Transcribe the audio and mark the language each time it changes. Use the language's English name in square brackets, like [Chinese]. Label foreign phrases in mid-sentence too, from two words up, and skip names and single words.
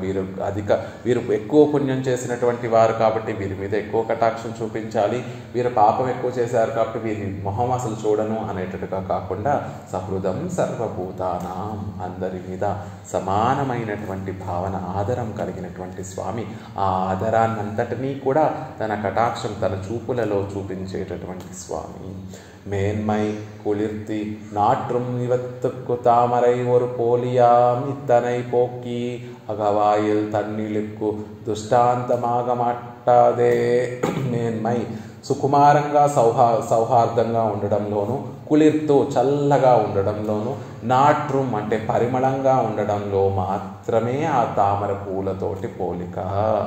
[Telugu] వీరు ఎక్కువ పుణ్యం చేసినటువంటి వారు కాబట్టి వీరి మీద ఎక్కువ కటాక్షం చూపించాలి, వీరు పాపం ఎక్కువ చేశారు కాబట్టి వీరి మొహం అసలు చూడను అనేటట్టుగా కాకుండా సహృదం సర్వభూతానాం, అందరి మీద సమానమైనటువంటి భావన, ఆదరం కలిగినటువంటి స్వామి. ఆ ఆదరాన్నంతటినీ కూడా తన కటాక్షం, తన చూపులలో చూపించేటటువంటి స్వామి. [Tamil] மேன்மை குளிர்த்தி நாற்றும் இவத்துக்கு தாமரை ஒரு போலியாம் இத்தனை போக்கி அகவாயில் தன்னிலுக்கு దుష్టాంతమాగ మాట్టాదే. [Telugu] మేన్మై సుకుమారంగా సౌహార్దంగా ఉండడంలోను, కులిర్తు చల్లగా ఉండడంలోను, నాట్rum అంటే పరిమళంగా ఉండడంలో మాత్రమే ఆ తామర పూలతోటి పోలిక.